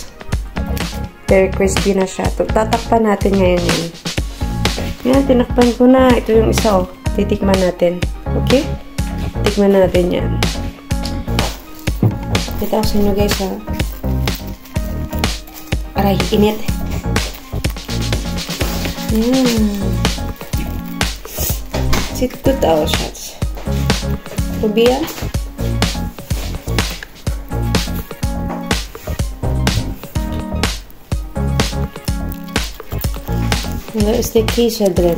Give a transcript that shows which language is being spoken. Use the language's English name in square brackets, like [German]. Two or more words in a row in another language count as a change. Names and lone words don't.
[English] Very crispy [Filipino] na siya. Tatakpan natin ngayon yun. Yan, tinakpan ko na. Ito yung isa, oh. Titikman natin. Okay? Tikman natin yan. Kita ko sa inyo, guys, ha. Aray, init. [German] Sieht gut aus, Schatz. Probieren. Da ist der Käse drin.